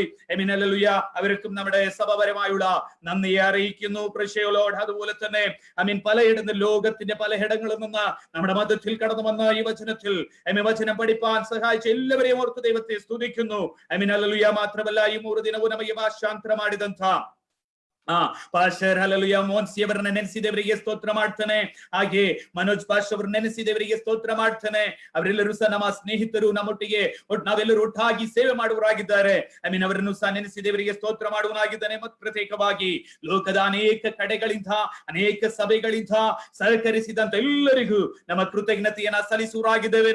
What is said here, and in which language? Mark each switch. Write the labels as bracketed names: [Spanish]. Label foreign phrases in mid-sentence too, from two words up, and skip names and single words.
[Malayalam] ഹല്ലേലൂയ അവർക്കും നമ്മുടെ സഭപരമായുള്ള നന്ദിയെ അറിയിക്കുന്നു. [English] Praise Lord. [Malayalam] അതുപോലെ തന്നെ പലയിടത്ത് ലോകത്തിന്റെ പലയിടങ്ങളിൽ നിന്ന് നമ്മുടെ മധ്യത്തിൽ കടന്നു വന്ന ഈ വചനത്തിൽ വചനം പഠിപ്പാൻ സഹായിച്ച ಎಲ್ಲವരെയും ഓർത്ത് ദൈവത്തെ സ്തുതിക്കുന്നു. ഹല്ലേലൂയ. [Kannada] മാത്രമല്ല ಈ 3 ದಿನವೂ ನಮಗೆ ಭಾಷಾಂತರ ಮಾಡಿದಂತ ಪಾಸ್ಟರ್ ಹಲ್ಲೆಲೂಯಾ ಮೋನ್ಸಿ ಅವರನ್ನ ನೆನೆಸಿದವರಿಗೆ ಸ್ತೋತ್ರ ಮಾಡ್ತಾನೆ. ಹಾಗೆ ಮನೋಜ್ ಪಾಸ್ಟರ್ ಅವರನ್ನ ನೆನೆಸಿದವರಿಗೆ ಸ್ತೋತ್ರ ಮಾಡ್ತಾನೆ. ಅವರೆಲ್ಲರೂ ಸಹ ನಮ್ಮ ಸ್ನೇಹಿತರು, ನಮ್ಮೊಟ್ಟಿಗೆ ನಾವೆಲ್ಲರೂ ಒಟ್ಟಾಗಿ ಸೇವೆ ಮಾಡುವರಾಗಿದ್ದಾರೆ. ಅವರನ್ನು ಸಹ ನೆನೆಸಿದವರಿಗೆ ಸ್ತೋತ್ರ ಮಾಡುವನಾಗಿದ್ದಾನೆ. ಮತ್ತು ಪ್ರತ್ಯೇಕವಾಗಿ ಲೋಕದ ಅನೇಕ ಕಡೆಗಳಿಂದ ಅನೇಕ ಸಭೆಗಳಿಂದ ಸಹಕರಿಸಿದಂತ ಎಲ್ಲರಿಗೂ ನಮ್ಮ ಕೃತಜ್ಞತೆಯನ್ನ ಸಲ್ಲಿಸುವರಾಗಿದ್ದೇವೆ.